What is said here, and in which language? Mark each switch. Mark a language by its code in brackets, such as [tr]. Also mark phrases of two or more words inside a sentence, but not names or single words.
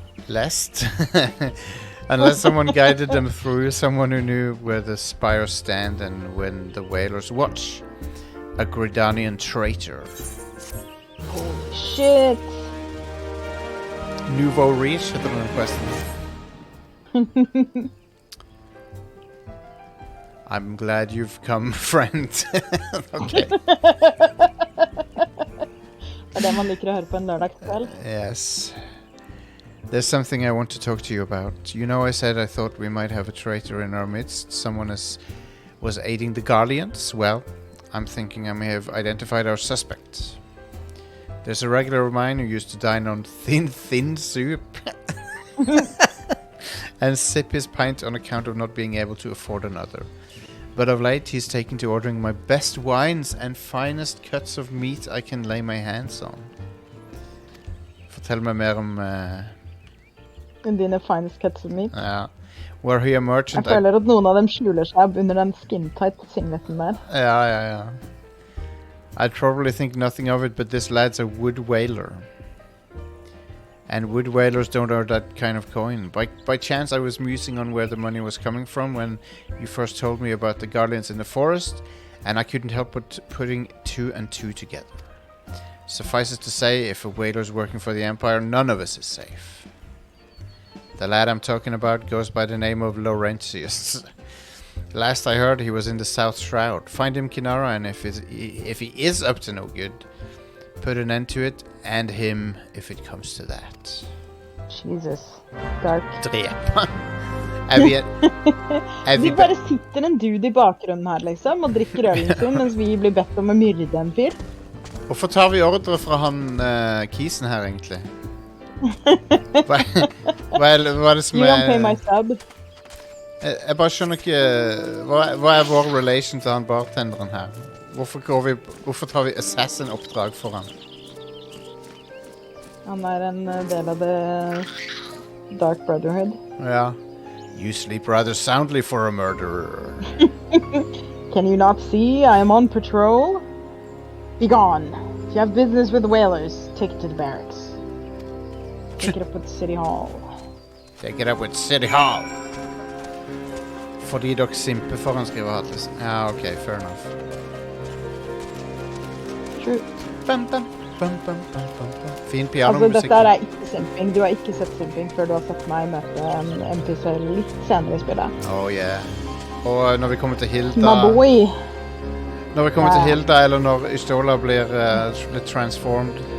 [en] Lest. Unless someone guided them through, someone who knew where the spires stand and when the whalers watch. A Gridanian traitor. Holy shit. [no] Nouveau Riche heter den questen. [en] I'm glad you've come, friend. Okay. [no] Det er det man liker å høre på en lørdagskveld. [en] Yes. There's something I want to talk to you about. You know, I said I thought we might have a traitor in our midst. Someone was aiding the Guardians. Well, I'm thinking I may have identified our suspect. There's a regular of mine who used to dine on thin soup and sip his pint on account of not being able to afford another. But of late, he's taken to ordering my best wines and finest cuts of meat I can lay my hands on. [no] Fortell meg mer om... [en] Dine finest cuts of meat. Ja. Were he a merchant... [no] Jeg føler at noen av dem skjuler seg under den skin-tight singleten der. Ja. [en] I'd probably think nothing of it, but this lad's a wood whaler. And wood whalers don't earn that kind of coin. By chance, I was musing on where the money was coming from when you first told me about the Guardians in the forest, and I couldn't help but putting 2 and 2 together. Suffice it to say, if a whaler's working for the Empire, none of us is safe. The lad I'm talking about goes by the name of Laurentius. Last I heard, he was in the South Shroud. Find him, Kinara, and if he is up to no good, put an end to it, and him if it comes to that. Jesus. Dark. [no] Drep han. De bare sitter en dude i bakgrunnen her, liksom, og drikker ølen sin, mens vi blir bedt om å myrde en fyr. Hvorfor tar vi ordre fra han kisen her, egentlig? Hva er det som [en] You don't pay my sub. [no] Jeg bare skjønner ikke hva er vår relation til han bartenderen her? Hvorfor tar vi assassin-oppdrag for han? Han er en del av det Dark Brotherhood. Ja. [en] You sleep rather soundly for a murderer. Can you not see I am on patrol? Be gone. If you have business with the whalers, take it to the barracks. Take it up with City Hall. Take it up with City Hall. [no] Fordi dere simper for han skriver hattelig. Ja, [en] ok, fair enough. True. [no] Fin pianomusikk. Altså, dette er ikke simping. Du har ikke sett simping før du har sett meg møte en NPC litt senere i spillet. [en] Oh yeah. [no] Og når vi kommer til Hilda... [en] My boy. [no] Når vi kommer til Hilda, eller når Ystola blir transformed.